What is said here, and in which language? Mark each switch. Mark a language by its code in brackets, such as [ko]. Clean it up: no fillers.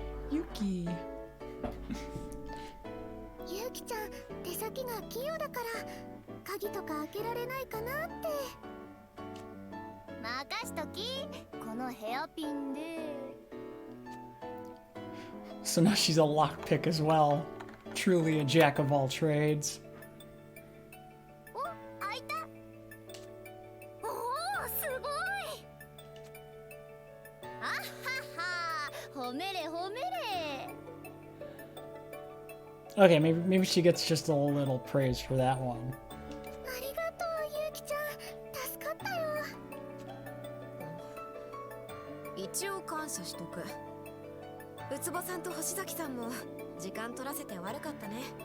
[en] Yuki. [ja] ゆうきちゃん、手先が器用だから鍵とか開けられないかなって。任しとき、このヘアピンで。 [en] So now she's a lockpick as well. Truly a jack of all trades. [ja] お、開いた。おお、すごい。あはは、褒めれ褒めれ。 [en] Okay, maybe she gets just a little praise for that one. [ja] ありがとう、ゆうきちゃん。助かったよ。一応感謝しとく。ウツボさんと星崎さんも時間取らせて悪かったね。